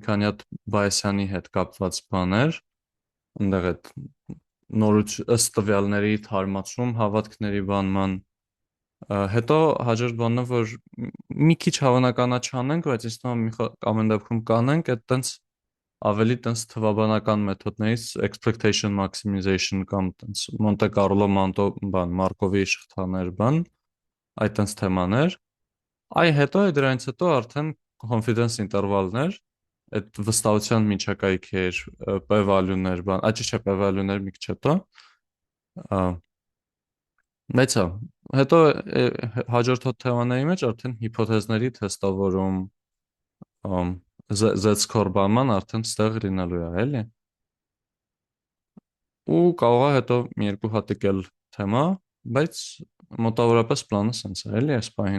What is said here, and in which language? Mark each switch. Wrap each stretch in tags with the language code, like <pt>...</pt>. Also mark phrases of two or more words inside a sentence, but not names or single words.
<hy>քանի հատ Բայեսյանի հետ կապված բաներ, այնտեղ այդ ըստ տվյալների թարմացում, հավատքների բանման, հետո հաջորդ բանը, որ մի քիչ հավանականա չանենք, բայց ինձ թվում է ամեն դեպքում կանենք, այդ տենց ավելի տենց թվաբանական մեթոդներից</hy> <en>expectation maximization</en> <hy>կամ տենց Monte Carlo Markov-ի շղթաներ բան, այդ տենց թեմաներ, հետո դրանից հետո արդեն</hy> <en>confidence interval-</en> <hy>ներ, այդ վստահության միջակայքեր, p-value-ներ, բան, ճիշտ չէ, p-value-ներ մի քիչ հետո, բայց հետո հաջորդ թեմաների մեջ արդեն հիփոթեզների թեստավորում, Z-score բանման արդեն ստեղ լինելու է, էլի։ Ու կարող է հետո մի երկու հատիկ էլ թեմա, բայց մոտավորապես պլանը սենց է, էլի այս պահին։</hy>